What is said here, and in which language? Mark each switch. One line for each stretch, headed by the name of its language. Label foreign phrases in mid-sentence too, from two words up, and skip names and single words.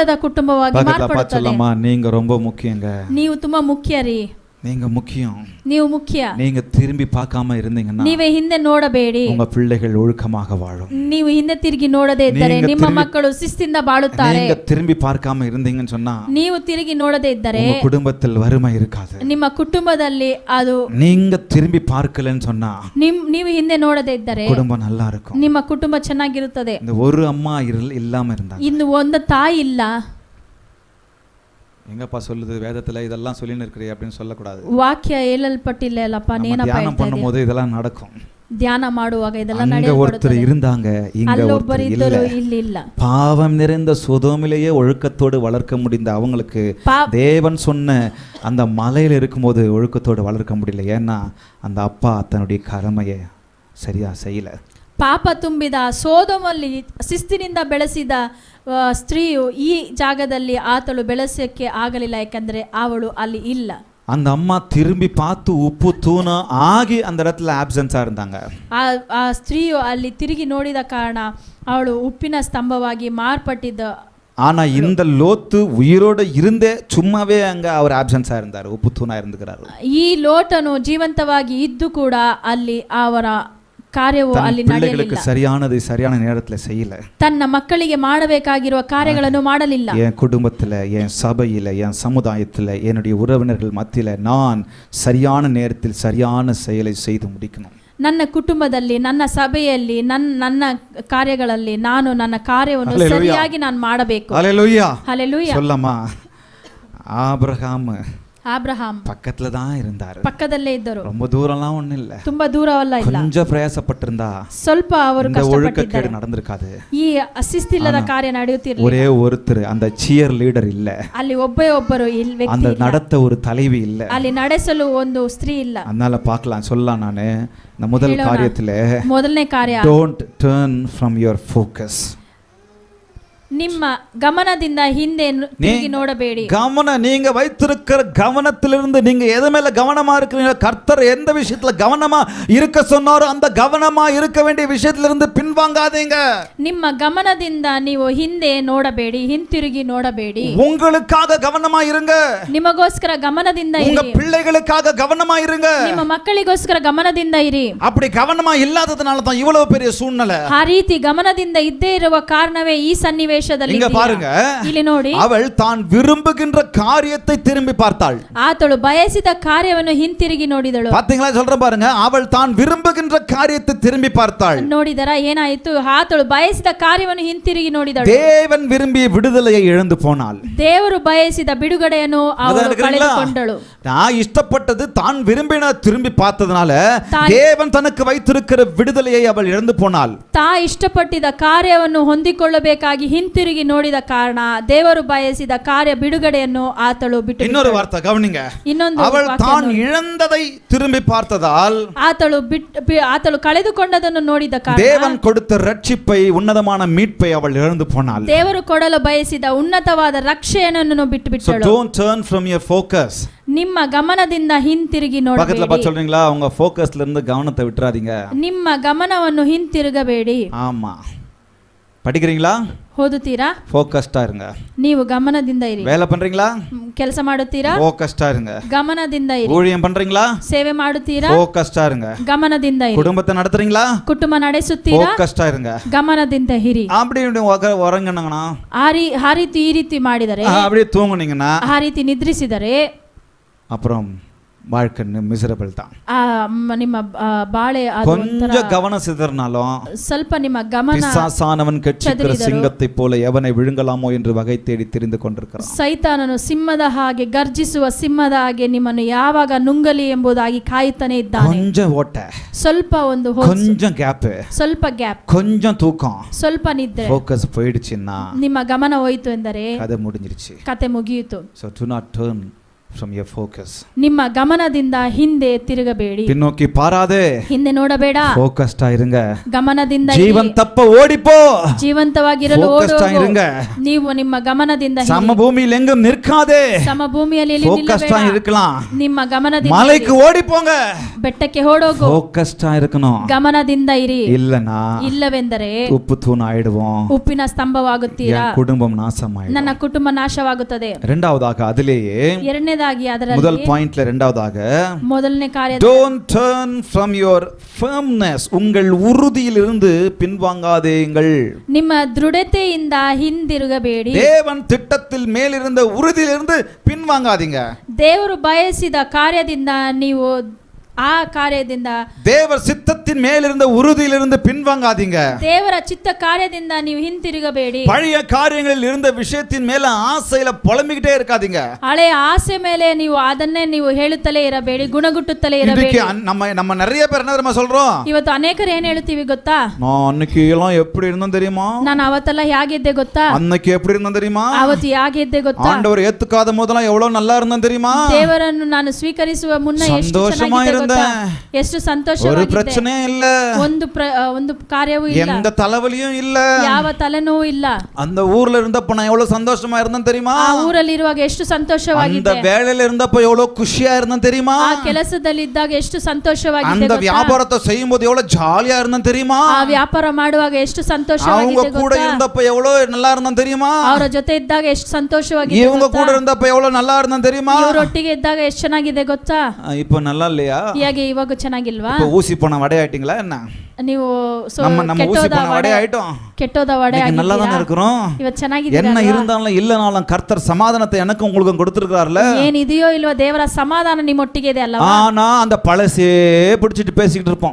Tamil: பக்கத்துல
Kannada: ಮಾರ್ಪಡುತ್ತದೆ.
Tamil: பாச்சலமா, நீங்க ரொம்ப முக்கியங்க.
Kannada: ನೀವು ತುಂಬಾ ಮುಖ್ಯ ರೀ.
Tamil: நீங்க முக்கியம்.
Kannada: ನೀವು ಮುಖ್ಯ.
Tamil: நீங்க திரும்பி பார்க்காம இருந்தீங்கன்னா
Kannada: ನೀವೇ ಹಿಂದೆ ನೋಡಬೇಡಿ.
Tamil: உங்க பிள்ளைகள் ஒழுக்கமாக வாழும்.
Kannada: ನೀವು ಹಿಂದೆ ತಿರುಗಿ ನೋಡದೇ ಇದ್ದರೆ ನಿಮ್ಮ ಮಕ್ಕಳು ಶಿಸ್ತಿಂದ ಬಾಳುತ್ತಾರೆ.
Tamil: நீங்க திரும்பಿ பார்க்காம இருந்தீங்கன்னு சொன்னா
Kannada: ನೀವು ತಿರುಗಿ ನೋಡದೇ ಇದ್ದರೆ
Tamil: உங்க குடும்பத்தில் வறுமை இருக்காது.
Kannada: ನಿಮ್ಮ ಕುಟುಂಬದಲ್ಲಿ ಅದು
Tamil: நீங்க திரும்பி பார்க்கலன்னு சொன்னா
Kannada: ನೀವು ಹಿಂದೆ ನೋಡದೇ ಇದ್ದರೆ
Tamil: குடும்பம் நல்லா இருக்கும்.
Kannada: ನಿಮ್ಮ ಕುಟುಂಬ ಚೆನ್ನಾಗಿರುತ್ತದೆ.
Tamil: இந்த ஒரு அம்மா இல்லாம இருந்தாங்க.
Kannada: ಇನ್ನು ಒಂದು ತಾಯಿ ಇಲ್ಲ.
Tamil: எங்கப்பா சொல்லுது வேதத்துல இதெல்லாம் சொல்லின்னு இருக்கிறீ அப்படின்னு சொல்லக்கூடாது.
Kannada: ವಾಕ್ಯ ಹೇಳಲ್ಪಟ್ಟಿಲ್ಲ ಅಲ್ಲಪ್ಪ,
Tamil: தியானம் பண்ணும்போது இதெல்லாம் நடக்கும்.
Kannada: ಧ್ಯಾನ ಮಾಡುವಾಗ ಇದೆಲ್ಲ
Tamil: அங்க ஒருத்தர் இருந்தாங்க, இங்க ஒருத்தர் இல்ல. பாவம் நிறைந்த சோதோமிலேயே ஒழுக்கத்தோடு வளர்க்க முடிந்த அவங்களுக்கு தேவன் சொன்ன அந்த மலையில இருக்கும்போது ஒழுக்கத்தோடு வளர்க்க முடியல. ஏன்னா அந்த அப்பா தன்னுடைய கடமையை சரியா செய்யல.
Kannada: ಪಾಪ ತುಂಬಿದ ಸೋದೋಮಲ್ಲಿ ಶಿಸ್ತಿನಿಂದ ಬೆಳೆಸಿದ ಸ್ತ್ರೀಯು ಈ ಜಾಗದಲ್ಲಿ ಆತಳು ಬೆಳೆಸಕ್ಕೆ ಆಗಲಿಲ್ಲ, ಯಾಕಂದ್ರೆ ಅವಳು ಅಲ್ಲಿ ಇಲ್ಲ.
Tamil: அந்த அம்மா திரும்பி பார்த்து உப்பு தூண ஆகி அந்த இடத்துல ஆப்சென்ஸா இருந்தாங்க.
Kannada: ಆ ಸ್ತ್ರೀಯು ಅಲ್ಲಿ ತಿರುಗಿ ನೋಡಿದ ಕಾರಣ ಅವಳು ಉಪ್ಪಿನ ಸ್ತಂಭವಾಗಿ ಮಾರ್ಪಟ್ಟಿದ್ದ.
Tamil: ஆனா இந்த லோத்து உயிரோட இருந்தே சும்மாவே அங்க அவர் ஆப்சென்ஸா இருந்தார், உப்பு தூணா இருந்துக்கிறாரு.
Kannada: ಈ ಲೋಟನು ಜೀವಂತವಾಗಿ ಇದ್ದು ಕೂಡ ಅಲ್ಲಿ ಅವರ ಕಾರ್ಯವು ಅಲ್ಲಿ ನಡೆಯಲಿಲ್ಲ.
Tamil: சரியானது சரியான நேரத்துல செய்யல.
Kannada: ತನ್ನ ಮಕ್ಕಳಿಗೆ ಮಾಡಬೇಕಾಗಿರುವ ಕಾರ್ಯಗಳನ್ನು ಮಾಡಲಿಲ್ಲ.
Tamil: என் குடும்பத்துல, என் சபையில, என் சமுதாயத்துல, என்னுடைய உறவினர்கள் மத்தியில நான் சரியான நேரத்தில் சரியான செயலை செய்து முடிக்கணும்.
Kannada: ನನ್ನ ಕುಟುಂಬದಲ್ಲಿ, ನನ್ನ ಸಭೆಯಲ್ಲಿ, ನನ್ನ ಕಾರ್ಯಗಳಲ್ಲಿ ನಾನು ನನ್ನ ಕಾರ್ಯವನ್ನು ಸರಿಯಾಗಿ ನಾನು ಮಾಡಬೇಕು.
Tamil: ஹல்லேலூயா. ஹல்லேலூயா. சொல்லமா, ஆபிரகாம் பக்கத்துல தான் இருந்தாரு,
Kannada: ಪಕ್ಕದಲ್ಲೇ ಇದ್ದರು.
Tamil: ரொம்ப தூரம்லாம் ஒண்ணு இல்ல,
Kannada: ತುಂಬಾ ದೂರವಲ್ಲ ಇಲ್ಲ.
Tamil: கொஞ்சம் பிரயாசப்பட்டிருந்தா
Kannada: ಸ್ವಲ್ಪ ಅವರು
Tamil: ஒழுக்கக்கேடு நடந்திருக்காது.
Kannada: ಈ ಅಶಿಸ್ತಿಲ್ಲದ ಕಾರ್ಯ ನಡೆಯುತ್ತಿರಲಿಲ್ಲ.
Tamil: ஒரே ஒருத்தர், அந்த சியர் லீடர் இல்ல,
Kannada: ಅಲ್ಲಿ ಒಬ್ಬರು ವ್ಯಕ್ತಿ
Tamil: அந்த
Kannada: ಇಲ್ಲ,
Tamil: நடத்த ஒரு தலைவி இல்ல,
Kannada: ಅಲ್ಲಿ ನಡೆಸಲು ಒಂದು ಸ್ತ್ರೀ ಇಲ್ಲ.
Tamil: அதனால பார்க்கலாம் சொல்லலாம். நானு இந்த முதல் காரியத்துல
Kannada: ಮೊದಲನೇ ಕಾರ್ಯ,
English: don't turn from your focus.
Kannada: ನಿಮ್ಮ ಗಮನದಿಂದ ಹಿಂದೆ ತಿರುಗಿ ನೋಡಬೇಡಿ.
Tamil: நீங்க வைத்திருக்கிற கவனத்திலிருந்து நீங்க எது மேல கவனமா இருக்கிறீங்க, கர்த்தர் எந்த விஷயத்துல கவனமா இருக்க சொன்னாரோ அந்த கவனமா இருக்க வேண்டிய விஷயத்திலிருந்து பின்வாங்காதீங்க.
Kannada: ನಿಮ್ಮ ಗಮನದಿಂದ ನೀವು ಹಿಂದೆ ನೋಡಬೇಡಿ, ಹಿಂತಿರುಗಿ ನೋಡಬೇಡಿ.
Tamil: உங்களுக்காக கவனமா இருங்க.
Kannada: ನಿಮಗೋಸ್ಕರ ಗಮನದಿಂದ ಇರಿ.
Tamil: உங்க பிள்ளைகளுக்காக கவனமா இருங்க.
Kannada: ನಿಮ್ಮ ಮಕ್ಕಳಿಗೋಸ್ಕರ ಗಮನದಿಂದ ಇರಿ.
Tamil: அப்படி கவனமா இல்லாததுனால தான் இவ்வளவு பெரிய சூழ்நிலை.
Kannada: ಆ ರೀತಿ ಗಮನದಿಂದ ಇದ್ದೇ ಇರುವ ಕಾರಣವೇ ಈ ಸನ್ನಿವೇಶ.
Tamil: இங்க பாருங்க, அவள் தான் விரும்புகின்ற காரியத்தை திரும்பி பார்த்தாள்.
Kannada: ಆತಳು ಬಯಸಿದ ಕಾರ್ಯವನ್ನು ಹಿಂತಿರುಗಿ ನೋಡಿದಳು.
Tamil: பாத்தீங்களா, சொல்றேன் பாருங்க, அவள் தான் விரும்புகின்ற காரியத்தை திரும்பி பார்த்தாள்.
Kannada: ನೋಡಿದರ ಏನಾಯಿತು, ಆತಳು ಬಯಸಿದ ಕಾರ್ಯವನ್ನು ಹಿಂತಿರುಗಿ ನೋಡಿದಳು.
Tamil: தேவன் விரும்பிய விடுதலையை இழந்து போனாள்.
Kannada: ದೇವರು ಬಯಸಿದ ಬಿಡುಗಡೆಯನ್ನು ಅವಳು ಕಳೆದುಕೊಂಡಳು.
Tamil: நான் இஷ்டப்பட்டது தான் விரும்பின திரும்பி பார்த்ததனால தேவன் தனக்கு வைத்திருக்கிற விடுதலையை அவள் இழந்து போனாள்.
Kannada: ತಾ ಇಷ್ಟಪಟ್ಟಿದ ಕಾರ್ಯವನ್ನು ಹೊಂದಿಕೊಳ್ಳಬೇಕಾಗಿ ಹಿಂತಿರುಗಿ ನೋಡಿದ ಕಾರಣ ದೇವರು ಬಯಸಿದ ಕಾರ್ಯ ಬಿಡುಗಡೆಯನ್ನು ಆತಳು ಬಿಟ್ಟು.
Tamil: இன்னொரு வார்த்தை கவனிங்க, அவள் தான் இழந்ததை திரும்பி பார்த்ததால்
Kannada: ಆತಳು ಕಳೆದುಕೊಂಡದನ್ನು ನೋಡಿದ ಕಾರಣ
Tamil: தேவன் கொடுத்த ரட்சிப்பை, உன்னதமான மீட்பை அவள் இழந்து போனாள்.
Kannada: ದೇವರು ಕೊಡಲು ಬಯಸಿದ ಉನ್ನತವಾದ ರಕ್ಷಣೆಯನ್ನು ಬಿಟ್ಟು ಬಿಟ್ಟಳು.
English: So don't turn from your focus.
Kannada: ನಿಮ್ಮ ಗಮನದಿಂದ ಹಿಂತಿರುಗಿ ನೋಡಬೇಡಿ.
Tamil: பக்கத்துல பார்த்து சொல்றீங்களா, உங்க ஃபோக்கஸ்ல இருந்து கவனத்தை விட்டுறாதீங்க.
Kannada: ನಿಮ್ಮ ಗಮನವನ್ನು ಹಿಂತಿರುಗಬೇಡಿ.
Tamil: ஆமா, படிக்கிறீங்களா,
Kannada: ಓದುತ್ತೀರಾ,
Tamil: ஃபோக்கஸ்டா இருங்க.
Kannada: ನೀವು ಗಮನದಿಂದ ಇರಿ.
Tamil: வேலை பண்றீங்களா,
Kannada: ಕೆಲಸ ಮಾಡುತ್ತೀರಾ,
Tamil: ஃபோக்கஸ்டா இருங்க.
Kannada: ಗಮನದಿಂದ ಇರಿ.
Tamil: ஊழியம் பண்றீங்களா,
Kannada: ಸೇವೆ ಮಾಡುತ್ತೀರಾ,
Tamil: ஃபோக்கஸ்டா இருங்க.
Kannada: ಗಮನದಿಂದ ಇರಿ.
Tamil: குடும்பத்தை நடத்துறீங்களா,
Kannada: ಕುಟುಂಬ ನಡೆಸುತ್ತೀರಾ,
Tamil: ஃபோக்கஸ்டா இருங்க.
Kannada: ಗಮನದಿಂದ ಇರಿ.
Tamil: அப்படி உறங்கினாங்கன்னா,
Kannada: ಆ ರೀತಿ ಈ ರೀತಿ ಮಾಡಿದರೆ,
Tamil: அப்படியே தூங்குனீங்கன்னா,
Kannada: ಆ ರೀತಿ ನಿದ್ರಿಸಿದರೆ
Tamil: அப்புறம் வாழ்க்கை மிசரபிள் தான்.
Kannada: ನಿಮ್ಮ ಬಾಳೆ
Tamil: கொஞ்சம் கவனம் சிதறினாலும்
Kannada: ಸ್ವಲ್ಪ ನಿಮ್ಮ ಗಮನ
Tamil: பிசாசானவன் கெச்சிக்கிற சிங்கத்தை போல எவனை விழுங்கலாமோ என்று வகை தேடி திரிந்து கொண்டிருக்கிறான்.
Kannada: ಸೈತಾನನು ಸಿಂಹದ ಹಾಗೆ ಗರ್ಜಿಸುವ ಸಿಂಹದ ಹಾಗೆ ನಿಮ್ಮನ್ನು ಯಾವಾಗ ನುಂಗಲಿ ಎಂಬುದಾಗಿ ಕಾಯುತ್ತಾನೆ ಇದ್ದಾನೆ.
Tamil: கொஞ்சம் ஓட்ட,
Kannada: ಸ್ವಲ್ಪ ಒಂದು
Tamil: கொஞ்சம் கேப்,
Kannada: ಸ್ವಲ್ಪ ಗ್ಯಾಪ್,
Tamil: கொஞ்சம் தூக்கம்,
Kannada: ಸ್ವಲ್ಪ ನಿದ್ರೆ,
Tamil: ஃபோக்கஸ் போயிடுச்சுன்னா
Kannada: ನಿಮ್ಮ ಗಮನ ಹೋಯಿತು ಎಂದರೆ
Tamil: கதை முடிஞ்சிருச்சு.
Kannada: ಕತೆ ಮುಗಿಯಿತು.
English: So do not turn from your focus.
Kannada: ನಿಮ್ಮ ಗಮನದಿಂದ ಹಿಂದೆ ತಿರುಗಬೇಡಿ,
Tamil: பின்னோக்கி பாராதே,
Kannada: ಹಿಂದೆ ನೋಡಬೇಡ,
Tamil: ಫೋಕಸ್டா இருங்க.
Kannada: ಗಮನದಿಂದ ಜೀವನ್ ತಪ್ಪ ಓಡಿಪೋ, ಜೀವಂತವಾಗಿರಲು ಓಡು. ನೀವು ನಿಮ್ಮ ಗಮನದಿಂದ
Tamil: ಸಮಭೂಮಿயில் எங்கும் நிற்காதே,
Kannada: ಸಮಭೂಮಿಯಲ್ಲಿ
Tamil: ಫೋಕಸ್டா இருக்கலாம்.
Kannada: ನಿಮ್ಮ ಗಮನದಿಂದ
Tamil: மலைக்கு ஓடி போங்க,
Kannada: ಬೆಟ್ಟಕ್ಕೆ ಓಡೋಗು,
Tamil: ಫೋಕಸ್டா இருக்கணும்.
Kannada: ಗಮನದಿಂದ ಇರಿ.
Tamil: இல்லனா
Kannada: ಇಲ್ಲವೆಂದರೆ
Tamil: உப்பு தூண ಆயிடுவோம்,
Kannada: ಉಪ್ಪಿನ ಸ್ತಂಭವಾಗುತ್ತೀರಾ,
Tamil: குடும்பம் நாசமாயிடும்,
Kannada: ನನ್ನ ಕುಟುಂಬ ನಾಶವಾಗುತ್ತದೆ.
Tamil: இரண்டாவதாக அதிலேயே
Kannada: ಎರಡನೇದಾಗಿ ಎರಡನೇದಾಗಿ
Tamil: முதல்
Kannada: ಅದರಲ್ಲಿ
Tamil: பாயிண்ட்ல இரண்டாவதாக
Kannada: ಮೊದಲನೇ ಕಾರ್ಯ
English: don't turn from your firmness,
Tamil: உங்கள் உறுதியிலிருந்து பின்வாங்காதேங்கள்.
Kannada: ನಿಮ್ಮ ದೃಢತೆಯಿಂದ ಹಿಂದಿರುಗಬೇಡಿ.
Tamil: தேவன் திட்டத்தில் மேலிருந்த உறுதியிலிருந்து பின்வாங்காதீங்க.
Kannada: ದೇವರು ಬಯಸಿದ ಕಾರ್ಯದಿಂದ ನೀವು ಆ ಕಾರ್ಯದಿಂದ
Tamil: தேவர் சித்தத்தின் மேலிருந்த உறுதியிலிருந்து பின்வாங்காதீங்க.
Kannada: ದೇವರ ಚಿತ್ತ ಕಾರ್ಯದಿಂದ ನೀವು ಹಿಂತಿರುಗಬೇಡಿ.
Tamil: பழைய காரியங்களில் இருந்த விஷயத்தின் மேல ஆசையில புலம்பிக்கிட்டே இருக்காதீங்க.
Kannada: ಹಳೆಯ ಆಸೆ ಮೇಲೆ ನೀವು ಅದನ್ನೇ ನೀವು ಹೇಳುತ್ತಲೇ ಇರಬೇಡಿ, ಗುಣಗುಟ್ಟುತ್ತಲೇ ಇರಬೇಡಿ.
Tamil: நம்ம நிறைய பேர் என்ன தெரியுமா சொல்றோம்?
Kannada: ಇವತ್ತು ಅನೇಕರು ಏನ್ ಹೇಳ್ತೀವಿ ಗೊತ್ತಾ?
Tamil: நான் அன்னைக்கு எல்லாம் எப்படி இருந்தேன் தெரியுமா?
Kannada: ನಾನು ಅವತ್ತೆಲ್ಲ ಹೇಗಿದ್ದೆ ಗೊತ್ತಾ?
Tamil: அன்னைக்கு எப்படி இருந்தேன் தெரியுமா?
Kannada: ಅವತ್ತು ಹೇಗಿದ್ದೆ ಗೊತ್ತಾ?
Tamil: ஆண்டவர் ஏத்துக்காத போதெல்லாம் எவ்வளவு நல்லா இருந்தேன் தெரியுமா?
Kannada: ದೇವರನ್ನು ನಾನು ಸ್ವೀಕರಿಸುವ ಮುನ್ನ ಎಷ್ಟು ಚೆನ್ನಾಗಿದ್ದೆ ಗೊತ್ತಾ? ಎಷ್ಟು ಸಂತೋಷವಾಗಿದ್ದೆ.
Tamil: ஒரு பிரச்சனையே இல்ல,
Kannada: ಒಂದು ಕಾರ್ಯವೂ ಇಲ್ಲ,
Tamil: எந்த தலைவலியும் இல்ல,
Kannada: ಯಾವ ತಲೆನೋವು ಇಲ್ಲ.
Tamil: அந்த ஊர்ல இருந்தப்ப நான் எவ்வளவு சந்தோஷமா இருந்தேன் தெரியுமா?
Kannada: ಆ ಊರಲ್ಲಿ ಇರುವಾಗ ಎಷ್ಟು ಸಂತೋಷವಾಗಿದ್ದೆ.
Tamil: அந்த வேலையில இருந்தப்ப எவ்வளவு குஷியா இருந்தேன் தெரியுமா?
Kannada: ಆ ಕೆಲಸದಲ್ಲಿ ಇದ್ದಾಗ ಎಷ್ಟು ಸಂತೋಷವಾಗಿದ್ದೆ
Tamil: அந்த
Kannada: ಗೊತ್ತಾ?
Tamil: வியாபாரத்தை செய்யும்போது எவ்வளவு ஜாலியா இருந்தேன் தெரியுமா?
Kannada: ಆ ವ್ಯಾಪಾರ ಮಾಡುವಾಗ ಎಷ್ಟು ಸಂತೋಷವಾಗಿದ್ದೆ
Tamil: அவங்க கூட
Kannada: ಗೊತ್ತಾ?
Tamil: இருந்தப்ப எவ்வளவு நல்லா இருந்தேன் தெரியுமா?
Kannada: ಅವರ ಜೊತೆ ಇದ್ದಾಗ ಎಷ್ಟು ಸಂತೋಷವಾಗಿದ್ದೆ
Tamil: இவங்க
Kannada: ಗೊತ್ತಾ?
Tamil: கூட இருந்தப்ப எவ்வளவு நல்லா இருந்தேன் தெரியுமா?
Kannada: ಇವರೊಟ್ಟಿಗೆ ಇದ್ದಾಗ ಎಷ್ಟು ಚೆನ್ನಾಗಿದೆ ಗೊತ್ತಾ?
Tamil: இப்போ நல்லா இல்லையா?
Kannada: ಹೇಗೆ ಇವಾಗ ಚೆನ್ನಾಗಿಲ್ವಾ?
Tamil: இப்போ ஊசி போன வடை ஆயிட்டீங்களா என்ன?
Kannada: ನೀವು
Tamil: நம்ம ஊசி போன வடை ஆயிட்டோம்.
Kannada: ಕೆಟ್ಟೋದ ವಡೆ
Tamil: நீங்க நல்லா தான இருக்கிறோம்.
Kannada: ಇವತ್ತು ಚೆನ್ನಾಗಿದ್ದೀರಾ?
Tamil: என்ன இருந்தாலும் இல்லனாலும் கர்த்தர் சமாதானத்தை எனக்கு உங்களுக்கு கொடுத்திருக்கார்ல.
Kannada: ಏನಿದೆಯೋ ಇಲ್ವೋ ದೇವರ ಸಮಾಧಾನ ನಿಮ್ಮೊಟ್ಟಿಗೆ ಇದೆ ಅಲ್ಲವಾ?
Tamil: ஆனா அந்த பழசே பிடிச்சிட்டு பேசிக்கிட்டு இருப்போம்.